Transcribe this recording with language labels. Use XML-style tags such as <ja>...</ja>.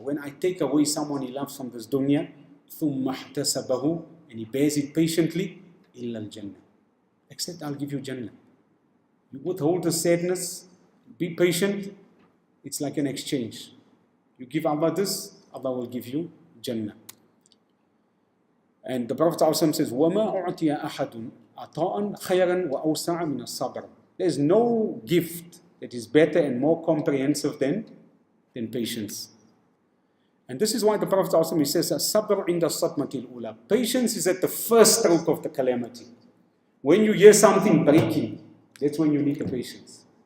<en>When I take away someone he loves from this dunya,</en> <ar>ثُمَّ احْتَسَبَهُ,</ar> <en>and he bears it patiently,</en> <ar>إِلَّا الْجَنَّةِ.</ar> <en>Except I'll give you Jannah. You withhold the sadness, be patient, it's like an exchange. You give Allah this, Allah will give you Jannah. And the Prophet ﷺ says,</en> <ar>وَمَا أُعْتِيَ أَحَدٌ عَطَاءً خَيْرًا وَأَوْسَعَ مِنَ الصَّبْرِ.</ar> <en>There's no gift that is better and more comprehensive than patience. And this is why the Prophet ﷺ says,</en> <ar>الصَّبْرُ عِنْدَ الصَّدْمَةِ الْأُولَى.</ar> <en>Patience is at the first stroke of the calamity. When you hear something breaking, that's when you need the patience.</en>